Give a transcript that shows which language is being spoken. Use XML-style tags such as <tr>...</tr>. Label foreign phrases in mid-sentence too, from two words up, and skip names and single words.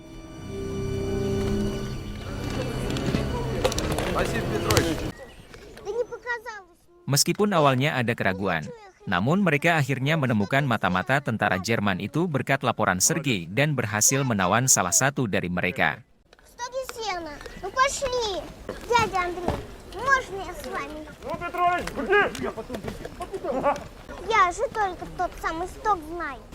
<id>Meskipun awalnya ada keraguan, namun mereka akhirnya menemukan mata-mata tentara Jerman itu berkat laporan Sergei dan berhasil menawan salah satu dari mereka.</id> <ru>Ну пошли, дядя Андрей, можно я с вами? Ну, Петрович, где? Я же только тот самый сток знаю.</ru>